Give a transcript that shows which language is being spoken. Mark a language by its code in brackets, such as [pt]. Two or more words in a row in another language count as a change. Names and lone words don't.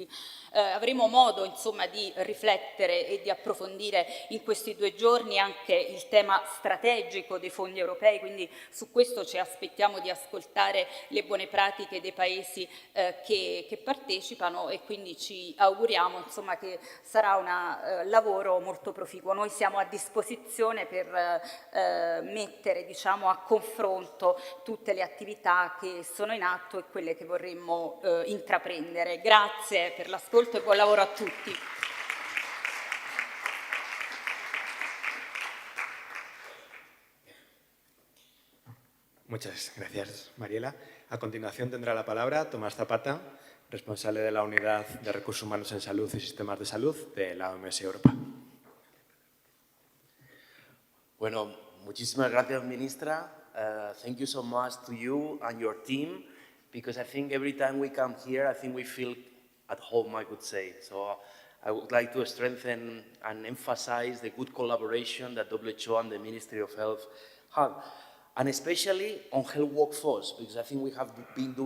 [it] Avremo modo insomma di riflettere e di approfondire in questi 2 giorni anche il tema strategico dei fondi europei, quindi su questo ci aspettiamo di ascoltare le buone pratiche dei paesi che partecipano, e quindi ci auguriamo insomma che sarà un lavoro molto proficuo. Noi siamo a disposizione per mettere, diciamo, a confronto tutte le attività che sono in atto e quelle che vorremmo intraprendere. Grazie per l'ascolto e buon lavoro a tutti. [es] Muchas gracias, Mariela. A continuación tendrá la palabra Tomás Zapata, responsable de la Unidad de Recursos Humanos en Salud y Sistemas de Salud de la OMS Europa. Bueno, muchísimas gracias, ministra. [en] thank you so much to you and your team, because I think every time we come here, I think we feel at home, I would say. So I would like to strengthen and emphasize the good collaboration that WHO and the Ministry of Health have, and especially on health workforce, because I think we have been doing